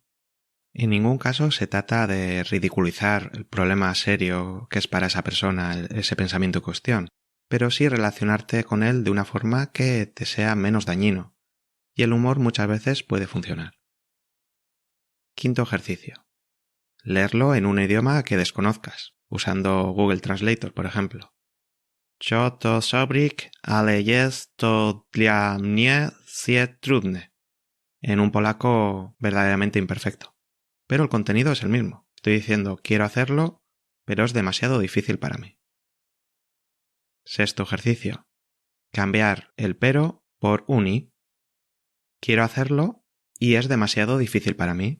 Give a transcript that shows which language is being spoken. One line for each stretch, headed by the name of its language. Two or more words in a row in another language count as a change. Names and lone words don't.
Spanish: En ningún caso se trata de ridiculizar el problema serio que es para esa persona ese pensamiento en cuestión, pero sí relacionarte con él de una forma que te sea menos dañino, y el humor muchas veces puede funcionar. Quinto ejercicio. Leerlo en un idioma que desconozcas, usando Google Translator, por ejemplo.
Polish: Jo to sobrik, ale jest to dla mnie trudne.
Spanish: En un polaco verdaderamente imperfecto. Pero el contenido es el mismo. Estoy diciendo quiero hacerlo, pero es demasiado difícil para mí. Sexto ejercicio. Cambiar el pero por un y. Quiero hacerlo y es demasiado difícil para mí.